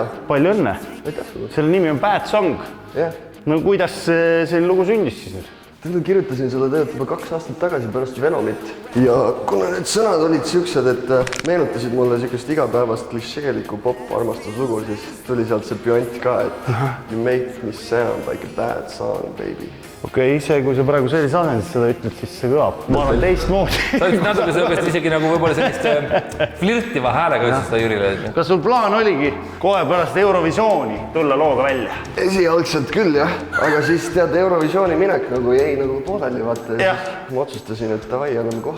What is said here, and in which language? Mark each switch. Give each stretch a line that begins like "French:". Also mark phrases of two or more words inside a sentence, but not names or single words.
Estonian: Palju õnne. Selle nimi on Bad Song. Jah. No kuidas selline lugu sündis siis nüüd? Tegelikult kirjutasin selle tegelikult juba 2 aastat tagasi pärast Venomit. Ja kuna need sõnad olid siuksed, et meenutasid mulle siukest igapäevast klišeelikku pop-armastuslugu, siis tuli sealt see püant ka, et
English: you make me sound like a bad song, baby.
Estonian: Okei, ise kui sa praegu sellise asendis seda ütled, siis see kõlab. Ma arvan teistmoodi. Sa ütlesid natuke sellist isegi nagu võib-olla sellist flirtiva häälega ütlesid seda Jürile. Kas sul plaan oligi kohe pärast Eurovisiooni tulla looga välja? Esialgselt küll jah, aga siis tead Eurovisiooni minek nagu jäi nagu pooleli vaata ja ma otsustasin, et davai, anname kohe.